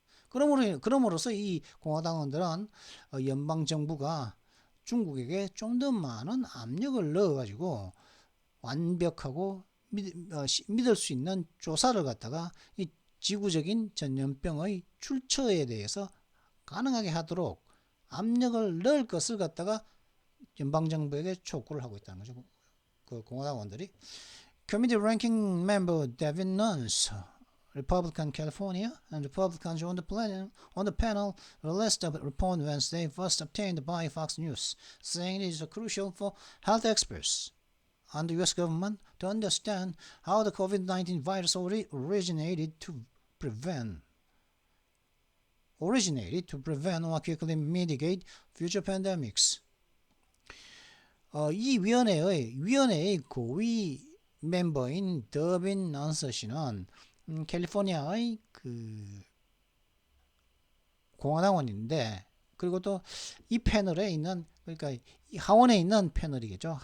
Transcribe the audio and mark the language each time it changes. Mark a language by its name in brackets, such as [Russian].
[Korean] 그러므로서 이 공화당원들은 연방정부가 중국에게 좀 더 많은 압력을 넣어가지고 완벽하고 믿을 수 있는 조사를 갖다가 이 지구적인 전염병의 출처에 대해서 가능하게 하도록 압력을 넣을 것을 갖다가 연방정부에게 촉구를 하고 있다는 거죠. 그 공화당원들이. [English] Committee Ranking Member Devin Nunes, Republican California, and Republicans on the panel released a report Wednesday, first obtained by Fox News, saying it is crucial for health experts and the U.S. government to understand how the COVID-19 virus originated to prevent or quickly mitigate future pandemics. [Korean] 이 위원회의 고위 멤버인 더빈 넌스 씨는 캘리포니아의 그 공화당원인데, 그리고 또 이 패널에 있는, 그러니까 이 하원에 있는 패널이겠죠.